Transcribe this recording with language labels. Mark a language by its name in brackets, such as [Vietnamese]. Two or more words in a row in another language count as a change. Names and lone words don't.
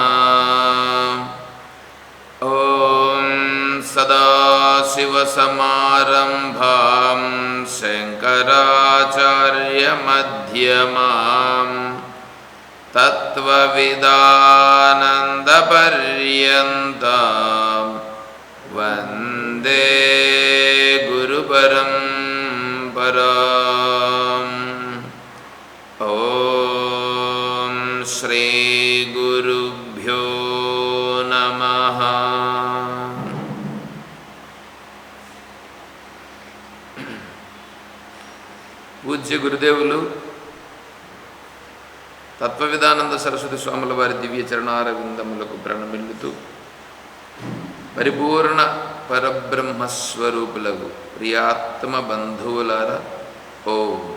[Sanskrit] ॐ सदाशिवसमारम्भां शङ्कराचार्यमध्यमाम् तत्त्वविदानन्दपर्यन्तां वन्दे गुरुपरम्पराम्। ॐ श्रीगुरुभ्यो नमः। [Telugu] పూజ్య గురుదేవులు తత్వవిధానంద సరస్వతి స్వాముల వారి దివ్య చరణారవిందములకు ప్రణమిల్లుతూ పరిపూర్ణ పరబ్రహ్మస్వరూపులకు ప్రియాత్మ బంధువులారా ఓం.